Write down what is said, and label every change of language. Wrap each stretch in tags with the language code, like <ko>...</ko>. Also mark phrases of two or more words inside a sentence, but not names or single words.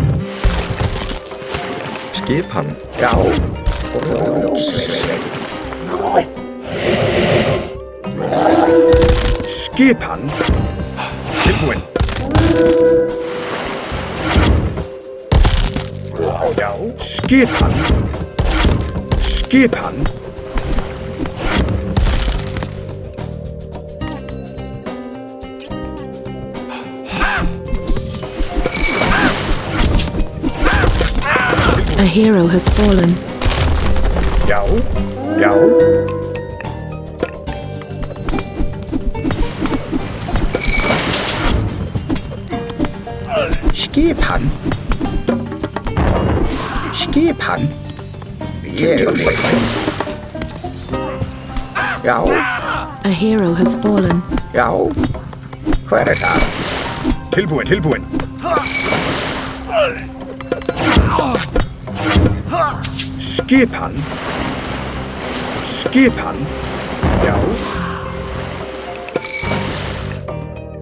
<is>Skipan. Já. Sveinn. Skipan. Tilbúinn. Já. Skipan. Skipan.</is> <en>A hero has fallen.</en> <is>Já. Já. Skipan. Skipan. Ég vil. Já.</is> <en>A hero has fallen.</en> <is>Já. Hver það? Tilbúinn. Tilbúinn. Skipan. Skipan. Já.</is>